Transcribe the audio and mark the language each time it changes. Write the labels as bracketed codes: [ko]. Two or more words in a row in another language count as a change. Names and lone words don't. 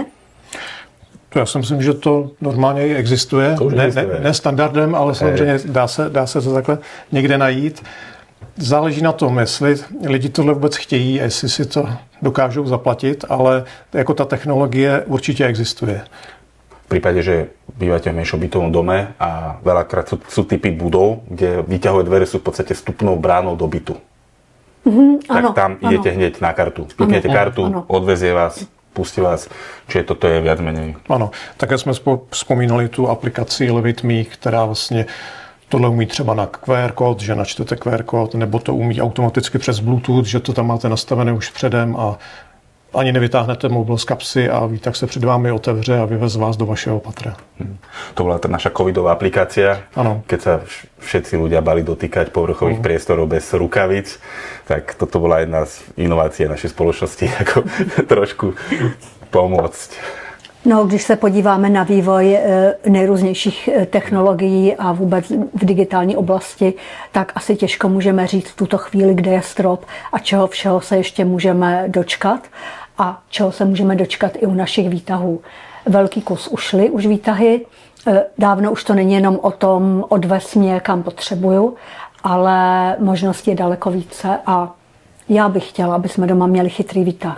[cs] Já si myslím, že to normálně i existuje. Ne standardem, ale samozřejmě dá se to takhle někde najít. Záleží na tom, jestli lidi tohle vůbec chtějí, jestli si to dokážou zaplatit, ale jako ta technologie určitě existuje. [sk] V prípade, že bývate v menšom bytovom dome a veľakrát sú typy budov, kde výťahové dvere sú v podstate vstupnou bránou do bytu. Tak tam idete hneď na kartu. Kliknete kartu, odvezie vás, pustí vás, čiže toto je viac menej. [cs] Ano, také jsme vzpomínali tu aplikaci Levitme, která vlastně tohle umí třeba na QR kód, že načtete QR kód, nebo to umí automaticky přes Bluetooth, že to tam máte nastavené už předem a ani nevytáhnete mobil z kapsy a výtah se před vámi otevře a vyvez vás do vašeho patra. [sk] To bola tá naša covidová aplikácia, keď sa všetci ľudia bali dotýkať povrchových priestorov bez rukavic, tak toto bola jedna z inovácií našej spoločnosti, ako trošku pomôcť. [cs] No, když se podíváme na vývoj nejrůznějších technologií a vůbec v digitální oblasti, tak asi těžko můžeme říct v tuto chvíli, kde je strop a čeho všeho se ještě můžeme dočkat a čeho se můžeme dočkat i u našich výtahů. Velký kus ušly už výtahy, dávno už to není jenom o tom odvez mě kam potřebuju, ale možností je daleko více a já bych chtěla, aby jsme doma měli chytrý výtah.